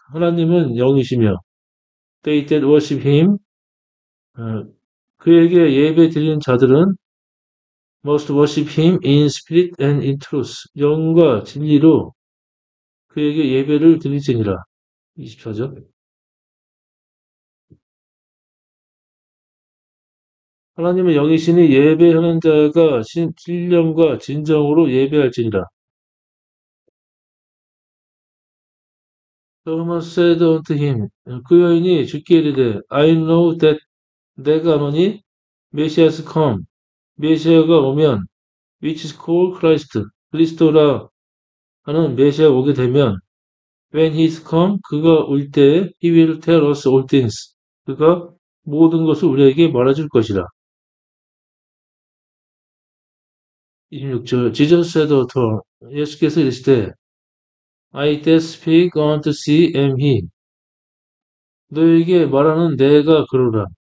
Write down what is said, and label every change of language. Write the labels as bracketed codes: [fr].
[ko] 하나님은 영이시며 [en] they that worship him [ko] 어, 그에게 예배 드리는 자들은 [en] must worship him in spirit and in truth. [ko] 영과 진리로 그에게 예배를 드리지니라. 24절. 하나님의 영이시니 예배하는 자가 진령과 진정으로 예배할지니라. [en] Thomas said unto him, [ko] 그 여인이 주께 이르되, [en] I know that [ko] 내가 아노니 메시아스 [en] come, [ko] 메시아가 오면, [en] which is called Christ, [ko] 그리스도라 하는 메시아 오게 되면, [en] when he is come, [ko] 그가 올 때에 [en] he will tell us all things. [ko] 그가 모든 것을 우리에게 말해줄 것이라. 26절. [en] Jesus said unto her, [ko] 예수께서 이르시되, [en] I that speak unto thee am he. [ko] 너에게 말하는 내가 그러라.